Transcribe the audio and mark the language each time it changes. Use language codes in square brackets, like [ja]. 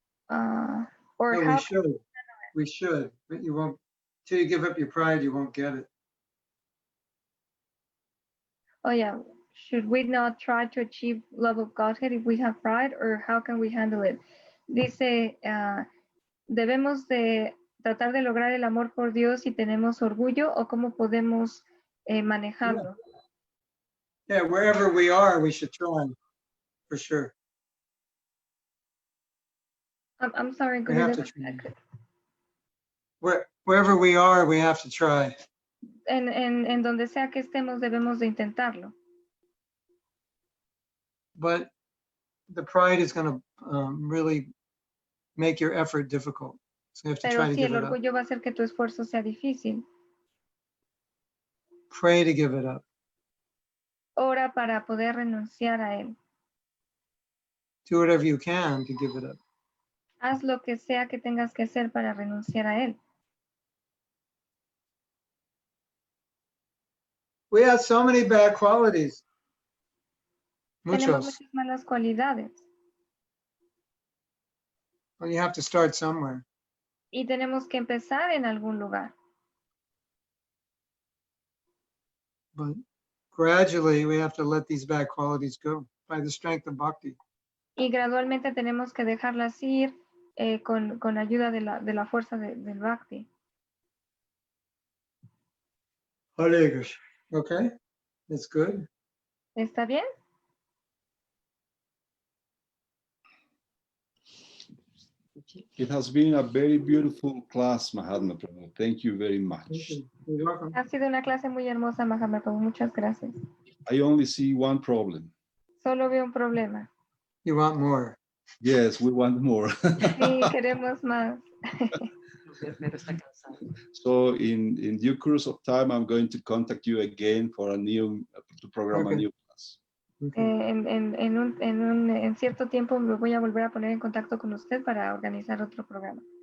[en] No, how we should, but you won't, till you give up your pride, you won't get it. Oh yeah, should we not try to achieve love of Godhead if we have pride, or how can we handle it? [es] Dice, debemos de tratar de lograr el amor por Dios si tenemos orgullo, o cómo podemos manejarlo. [en] Yeah, wherever we are, we should try, for sure. I'm sorry, We could you have to repeat try. that? Wherever we are, we have to try. En donde sea que estemos, debemos de intentarlo. But the pride is going to really make your effort difficult. So you have to [es] Pero [en] try to [es] sí, [en] give [es] el [en] it up. [es] orgullo va a hacer que tu esfuerzo sea difícil. [en] Pray to give it up. [es] Ora para poder renunciar a él. [en] Do whatever you can to give it up. [es] Haz lo que sea que tengas que hacer para renunciar a él. [en] We have so many bad qualities. [es] Tenemos Muchos. muchas malas cualidades [en] Well, you have to start somewhere. [es] y tenemos que empezar en algún lugar. [en] But gradually, we have to let these bad qualities go by the strength of bhakti. [es] Y gradualmente tenemos que dejarlas ir con ayuda de la fuerza del bhakti. [en] Hare Krishna. Okay, that's good. [es] ¿Está bien? [en] It has been a very beautiful class, Mahatma Prabhu. Thank you very much. Thank you. You're welcome. [es] Ha sido una clase muy hermosa, Mahatma Prabhu. Muchas gracias. [en] I only see one problem. [es] Solo veo un problema. [en] You want more. Yes, we want more. [es] Sí, queremos más. [en] So in due course of time, I'm going to contact you again for to program a Okay. new class. Okay. [es] En cierto tiempo me voy a volver a poner en contacto con usted para organizar otro programa.